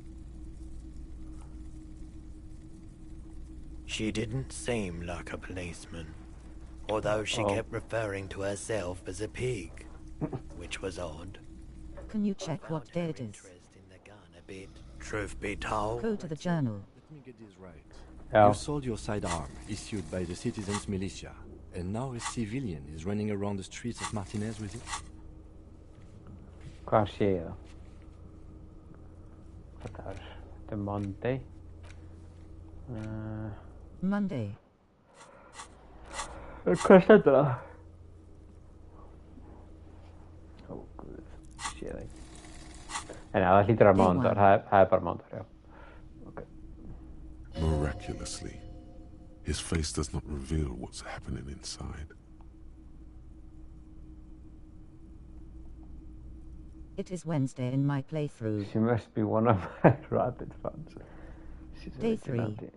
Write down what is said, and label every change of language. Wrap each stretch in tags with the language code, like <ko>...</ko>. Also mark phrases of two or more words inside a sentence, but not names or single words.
<en>She didn't seem like a policeman, although she kept referring to herself as a pig, which was odd. Can you check what day it is? Truth be told. Go to the journal. Let me get this right. Yeah. You sold your sidearm, issued by the citizens' militia, and now a civilian is running around the streets of Martinez with it?</en> <is>Hvað sé ég það? Þetta er Monday. Monday. Hvað stendur það? Ó, guð, sé það ekki. En það hlýtur að mánudagur, það er bara mánudagur, já.</is> <en>Okay. Miraculously, his face does not reveal what's happening inside. It is Wednesday in my playthrough. She must be one of my rabid fans. Day 3.</en>